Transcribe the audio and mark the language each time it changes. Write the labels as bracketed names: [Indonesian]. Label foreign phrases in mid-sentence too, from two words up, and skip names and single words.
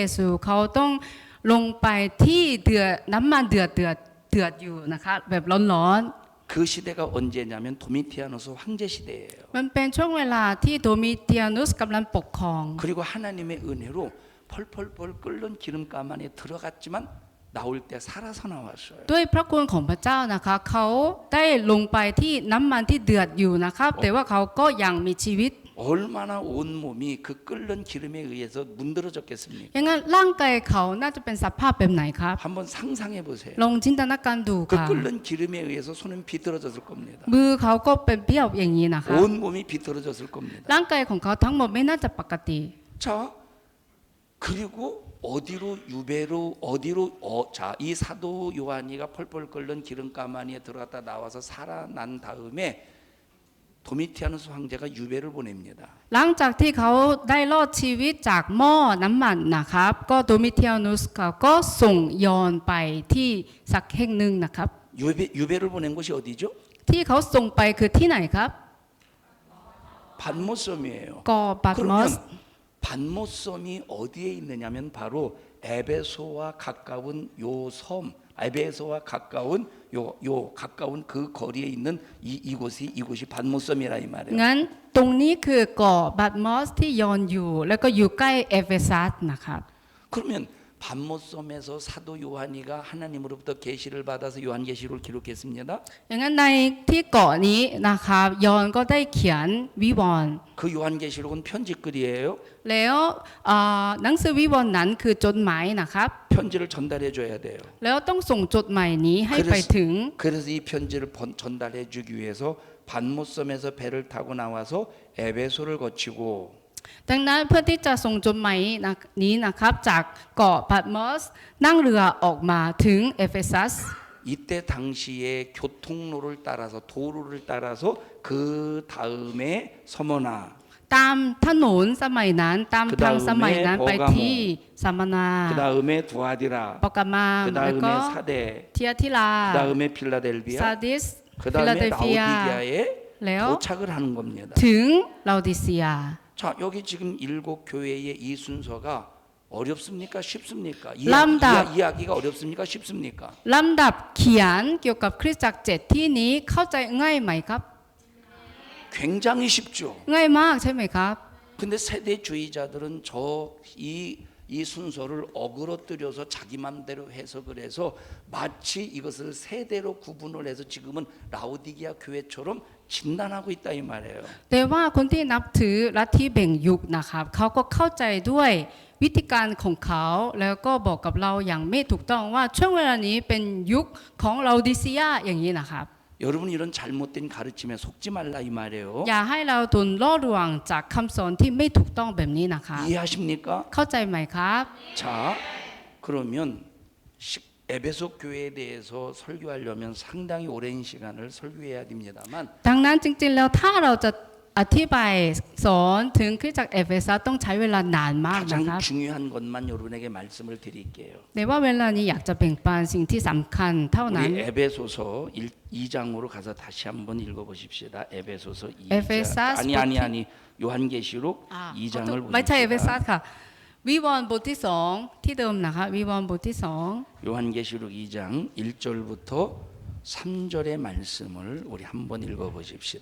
[Thai] ก็ยอนนะคะเพราะว่าเขาเชื่อพระเยซูเขาต้องลงไปที่เดือดน้ำมันเดือดอยู่นะคะแบบร้อน [Korean] 그 시대가 언제냐면 도미티아누스 황제 시대예요. [Thai] ๆมันเป็นช่วงเวลาที่โดมิเตียนุสกำลังปกครอง [Korean] 그리고 하나님의 은혜로 펄펄펄 끓는 기름감 안에 들어갔지만 나올 때 살아서 나왔어요. [Thai] ด้วยพระคุณของพระเจ้านะคะเขาได้ลงไปที่น้ำมันที่เดือดอยู่นะครับแต่ว่าเขาก็ยังมีชีวิต [Korean] 얼마나 온몸이 그 끓는 기름에 의해서 문드러졌겠습니까? [Thai] อย่างนั้นร่างกายเขาน่าจะเป็นสภาพแบบไหนครับ [Korean] 한번 상상해 보세요. [Thai] ลองจินตนาการดู [Korean] 그 [Thai] ค่ะ [Korean] 끓는 기름에 의해서 손은 비틀어졌을 겁니다. [Thai] มือเขาก็เป็นเบี้ยวอย่างนี้นะคะ [Korean] 온몸이 비틀어졌을 겁니다. [Thai] ร่างกายของเขาทั้งหมดไม่น่าจะปกติ [Korean] 자, 그리고 어디로 유배로 어디로 자, 이 사도 요한이가 펄펄 끓는 기름감 안에 들어갔다 나와서 살아난 다음에 도미티아누스 황제가 유배를 보냅니다. [Thai] หลังจากที่เขาได้รอดชีวิตจากหม้อน้ำมันนะครับ ก็โดมิเทียนุสเขาก็ส่งยอนไปที่สักแห่งหนึ่งนะครับ [Korean] 유배를 보낸 곳이 어디죠? [Thai] ที่เขาส่งไปคือที่ไหนครับ [Korean] 반모섬이에요. [Thai] กอบัตมอส [Korean] 그러면 반모섬이 어디에 있느냐면 바로 에베소와 가까운 요 섬, 에베소와 가까운 요 가까운 그 거리에 있는 이곳이 반모섬이라 이 말이에요. [Thai] งั้นตรงนี้คือเกาะบัตมอสที่ยอนอยู่ แล้วก็อยู่ใกล้เอเฟซัสนะครับ [Korean] 그러면 반모섬에서 사도 요한이가 하나님으로부터 계시를 받아서 요한계시록을 기록했습니다. [Thai] อย่างนั้นในที่เกาะนี้นะครับยอนก็ได้เขียนวิวรณ์ [Korean] 그 요한계시록은 편지글이에요. [Thai] แล้วหนังสือวิวรณ์นั้นคือจดหมายนะครับ [Korean] 편지를 전달해 줘야 돼요. [Thai] แล้วต้องส่งจดหมายนี้ให้ไปถึง [Korean] 그래서 이 편지를 전달해 주기 위해서 반모섬에서 배를 타고 나와서 에베소를 거치고 [Thai] ดังนั้นเพื่อที่จะส่งจดหมายนี้นะครับจากเกาะพัตมอสนั่งเรือออกมาถึงเอเฟซัส [Korean] 이때 당시에 교통로를 따라서 도로를 따라서 그 다음에 서머나 [Thai] ตามถนนสมัยนั้นตามทางสมัยนั้นไปที่สามนา [Korean] 그 다음에 두아디라 [Thai] ปอกามาม [Korean] 그 [Thai] แล้วก็ [Korean] 다음에 사대 [Thai] เทียทิลา [Korean] 그 다음에 [Thai] ซา [Korean] 필라델비아 [Thai] ดิส [Korean] 그 [Thai] ฟิลา [Korean] 다음에 [Thai] เดลเฟีย [Korean] 라오디게아에 [Thai] แล้ว [Korean] 도착을 하는 겁니다. [Thai] ถึงลาดิเซีย [Korean] 자, 여기 지금 일곱 교회의 이 순서가 어렵습니까? 쉽습니까? 람답. 이해하기가 어렵습니까? 쉽습니까? [Thai] ลำดับเขียนเกี่ยวกับคริสตจักร7ที่นี้เข้าใจง่ายไหมครับ [Korean] 굉장히 쉽죠. [Thai] ง่ายมากใช่ไหมครับ [Korean] 근데 세대주의자들은 이 순서를 어그러뜨려서 자기 맘대로 해석을 해서 마치 이것을 세대로 구분을 해서 지금은 라오디게아 교회처럼 진단하고 있다 이 말이에요. [Thai] แต่ว่าคนที่นับถือลัทธิแบ่งยุคนะครับเขาก็เข้าใจด้วยวิธีการของเขาแล้วก็บอกกับเราอย่างไม่ถูกต้องว่าช่วงเวลานี้เป็นยุคของลาดิเซียอย่างนี้นะครับ [Korean] 여러분 이런 잘못된 가르침에 속지 말라 이 말이에요. [Thai] อย่าให้เราโดนล่อลวงจากคำสอนที่ไม่ถูกต้องแบบนี้นะคะ [Korean] 이해하십니까? [Thai] เข้าใจไหมครับ [Korean] 자, 그러면 에베소 교회에 대해서 설교하려면 상당히 오랜 시간을 설교해야 됩니다만 [Thai] ดังนั้นจริงๆแล้วถ้าเราจะอธิบายสอนถึงคริสตจักรเอเฟซัสต้องใช้เวลานานมากนะครับ [Korean] 가장 중요한 것만 여러분에게 말씀을 드릴게요. [Thai] แต่ว่าเวลานี้อยากจะแบ่งปันสิ่งที่สำคัญเท่านั้น [Korean] 우리 에베소서 2장으로 가서 다시 한번 읽어보십시다. 에베소서 2장. 에베소서 아니 요한계시록 2장을 [Thai] ไม่ใช่เอเฟซัส [Korean] 보십시다. [Thai] ค่ะวิวรณ์บทที่สองที่เดิมนะคะวิวรณ์บทที่สอง [Korean] 요한계시록 2장 1절부터 3절의 말씀을 우리 한번 읽어보십시다.